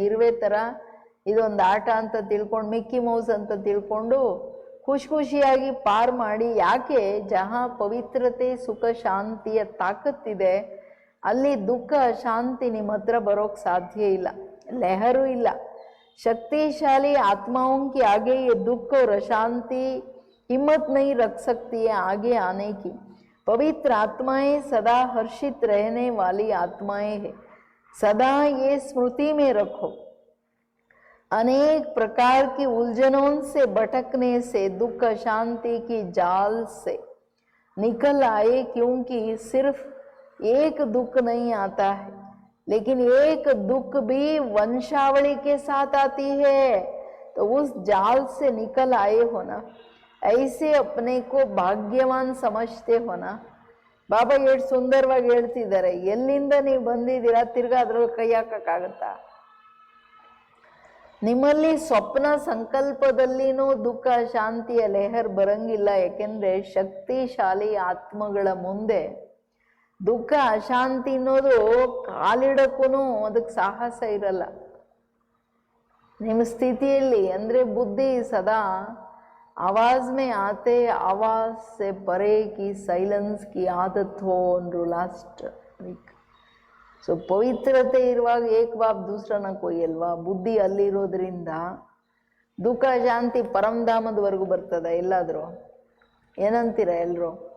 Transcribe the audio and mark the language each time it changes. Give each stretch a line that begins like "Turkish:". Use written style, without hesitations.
Kannada: ಇರುವೆ ಥರ ಇದೊಂದು ಆಟ ಅಂತ ತಿಳ್ಕೊಂಡು, ಮಿಕ್ಕಿ ಮೌಸ್ ಅಂತ ತಿಳ್ಕೊಂಡು ಖುಷಿಯಾಗಿ ಪಾರ್ ಮಾಡಿ. ಯಾಕೆ? ಜಹಾ ಪವಿತ್ರತೆ ಸುಖ ಶಾಂತಿಯ ತಾಕತ್ತಿದೆ, ಅಲ್ಲಿ ದುಃಖ ಶಾಂತಿ ನಿಮ್ಮ ಹತ್ರ ಬರೋಕ್ಕೆ ಸಾಧ್ಯ ಇಲ್ಲ, ಲಹರು ಇಲ್ಲ.
Hindi: शक्तिशाली आत्माओं के आगे ये दुख और अशांति हिम्मत नहीं रख सकती है आगे आने की. पवित्र आत्माएं सदा हर्षित रहने वाली आत्माएं हैं. सदा ये स्मृति में रखो, अनेक प्रकार की उलझनों से भटकने से दुख अशांति की जाल से निकल आए. क्योंकि सिर्फ एक दुख नहीं आता है, लेकिन एक दुख भी वंशावली के साथ आती है. तो उस जाल से निकल आए हो ना, ऐसे अपने को ಭಾಗ್ಯವಾನ್ ಸಮಜ್ತೆ ಹೋನಾ.
Kannada: ಬಾಬಾ ಎಷ್ಟು ಸುಂದರವಾಗಿ ಹೇಳ್ತಿದ್ದಾರೆ. ಎಲ್ಲಿಂದ ನೀವು ಬಂದಿದ್ದೀರಾ, ತಿರ್ಗಾ ಅದ್ರಲ್ಲಿ ಕೈ ಹಾಕಕ್ಕಾಗತ್ತಾ? ನಿಮ್ಮಲ್ಲಿ ಸ್ವಪ್ನ ಸಂಕಲ್ಪದಲ್ಲಿನೂ ದುಃಖ ಶಾಂತಿಯ ಲೆಹರ್ ಬರಂಗಿಲ್ಲ. ಯಾಕೆಂದ್ರೆ ಶಕ್ತಿಶಾಲಿ ಆತ್ಮಗಳ ಮುಂದೆ ದುಃಖ ಅಶಾಂತಿ ಅನ್ನೋದು ಕಾಲಿಡಕ್ಕೂ ಅದಕ್ಕೆ ಸಾಹಸ ಇರಲ್ಲ. ನಿಮ್ಮ ಸ್ಥಿತಿಯಲ್ಲಿ ಅಂದರೆ ಬುದ್ಧಿ ಸದಾ
Hindi: आवाज में आते आवाज से परे की साइलेंस की आदत हो अंद्रू लास्ट वीक.
Kannada: ಸೊ ಪವಿತ್ರತೆ ಇರುವಾಗ
Hindi: ಏಕ ಬಾಪ್ ದೂಸರನ ಕೊಯ್
Kannada: ಅಲ್ವಾ. ಬುದ್ಧಿ ಅಲ್ಲಿರೋದ್ರಿಂದ ದುಃಖ ಶಾಂತಿ ಪರಮಧಾಮದವರೆಗೂ ಬರ್ತದ ಎಲ್ಲಾದರೂ. ಏನಂತೀರ ಎಲ್ಲರೂ?